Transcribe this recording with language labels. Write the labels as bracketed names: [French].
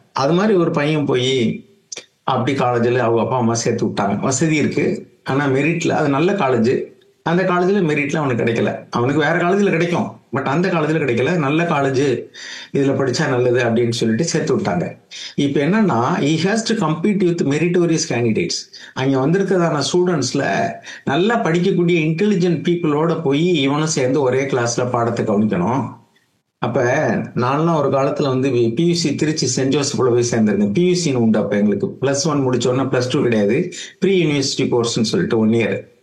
[Tamil] அது மாதிரி ஒரு பையன் போய் அப்படி காலேஜில் அவங்க அப்பா அம்மா சேர்த்து விட்டாங்க. வசதி இருக்கு, ஆனா மெரிட்ல அது நல்ல காலேஜ். அந்த காலேஜில் மெரிட்ல அவனுக்கு கிடைக்கல. அவனுக்கு வேற காலேஜில் கிடைக்கும், பட் அந்த காலேஜில் கிடைக்கல. நல்ல காலேஜ், இதுல படிச்சா நல்லது அப்படின்னு சொல்லிட்டு சேர்த்து விட்டாங்க. இப்போ என்னன்னா, [English] he has to compete with meritorious candidates. [Tamil] அங்க வந்திருக்கிறதான ஸ்டூடெண்ட்ஸ்ல நல்லா படிக்கக்கூடிய இன்டெலிஜென்ட் பீப்புளோட போய் இவனும் சேர்ந்து ஒரே கிளாஸ்ல பாடத்தை கவனிக்கணும். அப்ப நான்லாம் ஒரு காலத்துல வந்து பியூசி திருச்சி சென்ட் ஜோசப்ல போய் சேர்ந்திருந்தேன். பியூசின்னு உண்டு. அப்ப எங்களுக்கு +1 முடிச்சோன்னா +2 கிடையாது, ப்ரீ யூனிவர்சிட்டி கோர்ஸ்ன்னு சொல்லிட்டு 1 இயர்.